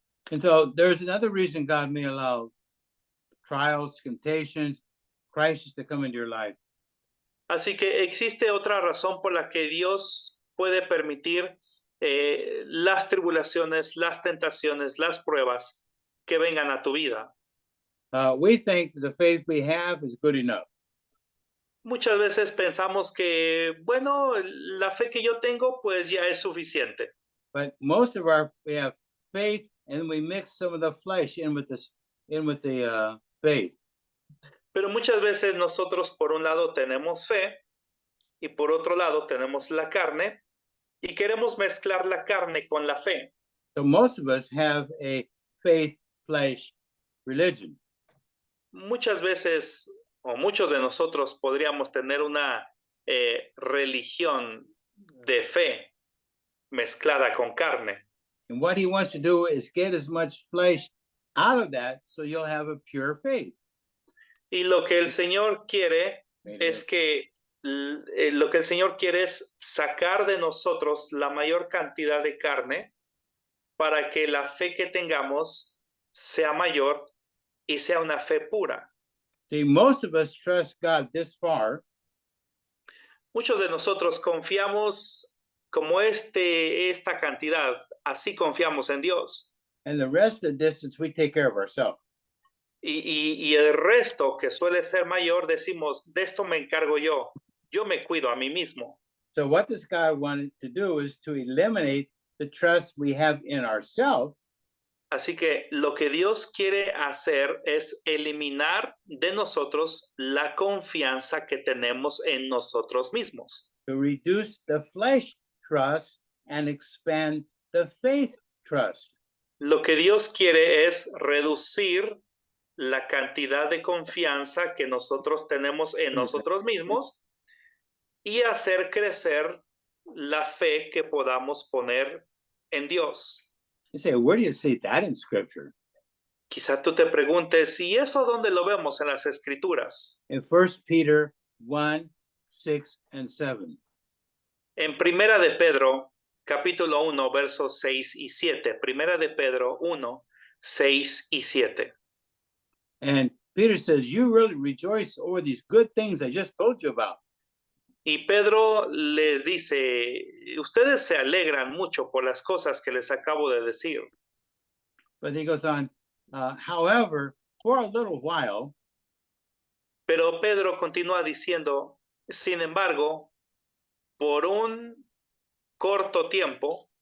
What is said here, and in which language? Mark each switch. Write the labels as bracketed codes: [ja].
[en] And so there's another reason God may allow trials, temptations, crises to come into your life. [es] Así que existe otra razón por la que Dios puede permitir las tribulaciones, las tentaciones, las pruebas que vengan a tu vida. [en] We think that the faith we have is good enough. [es] Muchas veces pensamos que, bueno, la fe que yo tengo pues ya es suficiente. [en] But we have faith, and we mix some of the flesh in with the faith. [es] Pero muchas veces nosotros por un lado tenemos fe y por otro lado tenemos la carne y queremos mezclar la carne con la fe. [en] So most of us have a faith flesh religion. [es] Muchas veces o muchos de nosotros podríamos tener una religión de fe mezclada con carne. [en] And what he wants to do is get as much flesh out of that so you'll have a pure faith. [es] Y lo que el Señor quiere es que lo que el Señor quiere es sacar de nosotros la mayor cantidad de carne para que la fe que tengamos sea mayor y sea una fe pura. [en] See, most of us trust God this far, [es] Muchos de nosotros confiamos como esta cantidad, así confiamos en Dios. [en] and the rest of the distance we take care of ourselves. [es] Y el resto, que suele ser mayor, decimos, de esto me encargo yo me cuido a mí mismo. [en] So what this God wanted to do is to eliminate the trust we have in ourselves [es] Así que lo que Dios quiere hacer es eliminar de nosotros la confianza que tenemos en nosotros mismos. [en] to reduce the flesh trust and expand the faith trust. [es] Lo que Dios quiere es reducir la cantidad de confianza que nosotros tenemos en nosotros mismos y hacer crecer la fe que podamos poner en Dios. [en] You say, where do you see that in scripture? [es] Quizá tú te preguntes, ¿y eso dónde lo vemos en las escrituras? [en] In 1 Peter 1, 6, and 7. [es] En Primera de Pedro, capítulo 1, versos 6 y 7. Primera de Pedro 1, 6 y 7. [en] And Peter says, you really rejoice over these good things I just told you about. [es] Y Pedro les dice, ustedes se alegran mucho por las cosas que les acabo de decir. [en] But he goes on, however, for a little while, [es] Pero Pedro continúa diciendo, sin embargo, por un corto tiempo,